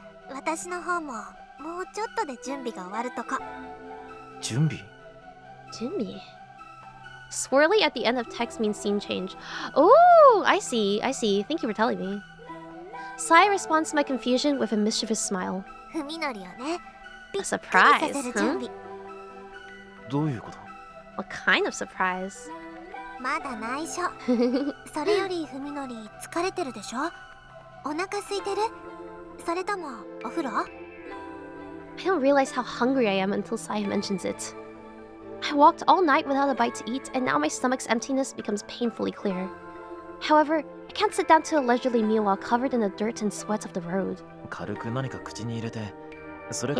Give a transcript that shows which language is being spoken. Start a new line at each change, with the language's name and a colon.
Japanese: 私の方ももうちょっとで準備が終わるとこ。準備？
English: Jimmy. Swirly at the end of text means scene change. Oh, I see. Thank you for telling me. Saya responds to my confusion with a mischievous smile.
Japanese: ふみのりをね。
English: A surprise,
Japanese: びっくりさせる
English: huh?
Japanese: 準備。どういうこと？
English: What kind of surprise?
Japanese: まだ内緒。それよりふみのり疲れてるでしょ？お腹空いてる？それともお風呂？
English: I don't realize how hungry I am until Saya mentions it. I walked all night without a bite to eat, and now my stomach's emptiness becomes painfully clear. However, I can't sit down to a leisurely meal while covered in the dirt and sweat of the road. 軽く何か口に入れて、それか